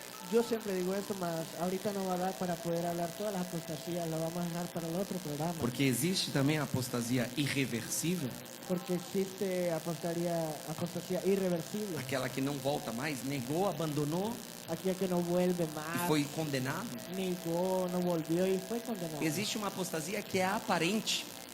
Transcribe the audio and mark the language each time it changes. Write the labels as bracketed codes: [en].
[es] Yo siempre digo esto, mas ahorita no va a dar para poder hablar todas las apostasías, lo vamos a dejar para el otro programa. [pt] Porque existe também a apostasia irreversível, [es] Porque existe apostasía irreversible. [pt] aquela que não volta mais, negou, abandonou [es] Aquella que no vuelve [pt] e [es] más, [pt] foi condenado. [es] negó, no volvió y fue condenado. [pt] Existe uma apostasia que é aparente,